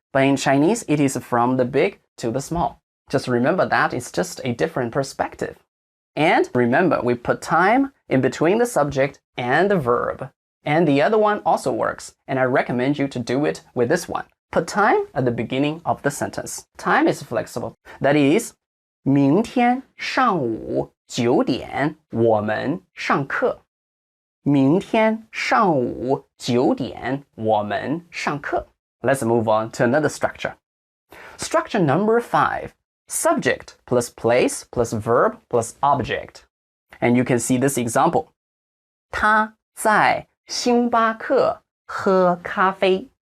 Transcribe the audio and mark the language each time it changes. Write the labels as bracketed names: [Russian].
[English] But in Chinese, it is from the big to the small. Just remember that it's just a different perspective. And remember, we put time in between the subject and the verb. And the other one also works. And I recommend you to do it with this one. Put time at the beginning of the sentence. Time is flexible. That is, [Chinese] 明天上午9点我们上课。明天上午9点我们上课。 [English] Let's move on to another structure. Structure number 5. Subject plus place plus verb plus object. And you can see this example. [Chinese] 他在星巴克喝咖啡。